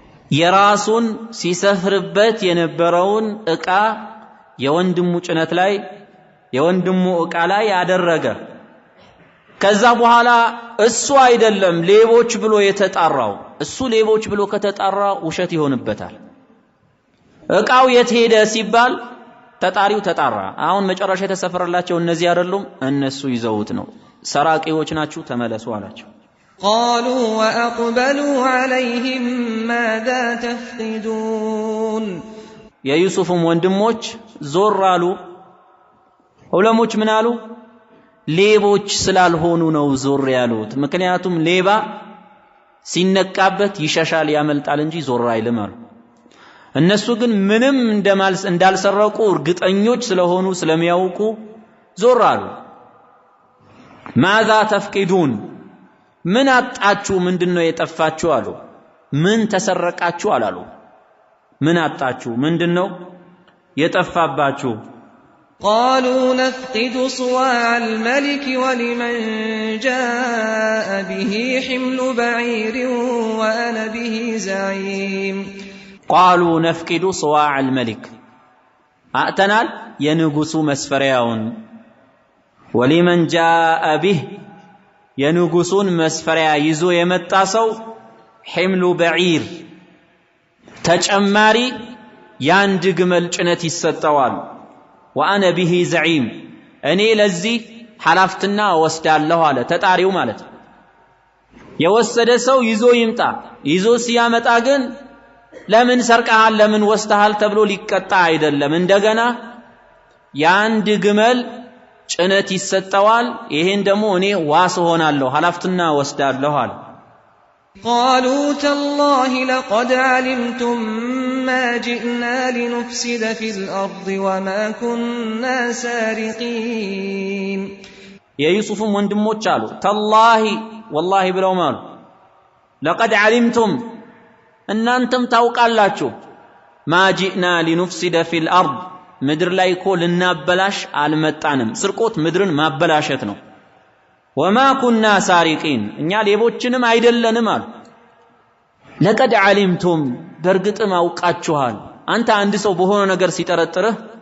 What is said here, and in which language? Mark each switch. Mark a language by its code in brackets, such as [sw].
[am] የራሱን ሲሰፍርበት የነበረውን ዕቃ የወንድሙ ጭነት ላይ የወንድሙ ዕቃ ላይ ያደረገ ከዛ በኋላ እሱ አይደለም ሌቦች ብሎ የተጣራው እሱ ሌቦች ብሎ ከተጣራ ውሸት ይሆንበታል ዕቃው የት ሄደ ሲባል ተጣሪው ተጣራ አሁን መጨረሻ የተሰፈረላቸው እነዚህ አይደሉም እነሱ ይዘውት ነው ሰራቂዎች ናችሁ ተመለሱ አላቸው [ar] قالوا وأقبلوا عليهم ماذا تفقدون يا يوسف [am] ወንድሞች ዞር አሉ ዑለሞች ምን አሉ ሌቦች ስላልሆኑ ነው ዞር ያሉት ምክንያቱም ሌባ ሲነቃበት ይሸሻል ያመልጣል እንጂ ዞር አይልም አሉ እነሱ ግን ምንም እንዳልሰረቁ እርግጠኞች ስለሆኑ ስለሚያውቁ ዞር አሉ [ar] ماذا تفقدون [am] ምን አጣችሁ ምንድነው የጠፋችሁ አሉ ምን ተሰረቃችሁ አላሉ ምን አጣችሁ ምንድነው የጠፋባችሁ [ar] قالوا نفقد صواع الملك ولمن جاء به حمل بعير وأنا به زعيم قالوا نفقد صواع الملك أأتنال ينقص مسفرياون ولمن جاء به [am] የንጉሱን መስፈሪያ ይዞ የመጣ ሰው [ar] حمل بعير [am] ተጨማሪ ያንድ ግመል ጭነት ይሰጠዋል። [ar] ወአነ ቢሂ ዘዒም [am] እኔ ለዚህ ሐላፍትና ወስዳለሁ አለ ተጣሪው ማለት ነው። የወሰደ ሰው ይዞ ይምጣ። ይዞ ሲያመጣ ግን ለምን ሰርቀሃል ለምን ወስተሃል ተብሎ ሊቀጣ አይደለም። እንደገና ያንድ ግመል ጭነት ይሰጠዋል። ይሄን ደግሞ እኔ ዋስ ሆናለሁ ሐላፍትና ወስዳለሁ አለ። [ar] قالوا تالله لقد علمتم ما جئنا لنفسد في الأرض وما كنا سارقين [am] የዩሱፍም ወንድሞች አሉ [ar] ተላሂ ወላሂ [am] ብለው ማሉ [ar] لقد علمتم [am] እናንተም ታውቃላችሁ [ar] ما جئنا لنفسد في الأرض [am] ምድር ላይ እኮ ልናበላሽ አልመጣንም። ስርቆት ምድርን ማበላሸት ነው። [ar] وما كنا سارقين [am] እኛ ሌቦችንም አይደለንም አሉ። لقد علمتم በርግጥም አውቃችኋል። አንተ አንድ ሰው በሆነ ነገር ሲጠረጥርህ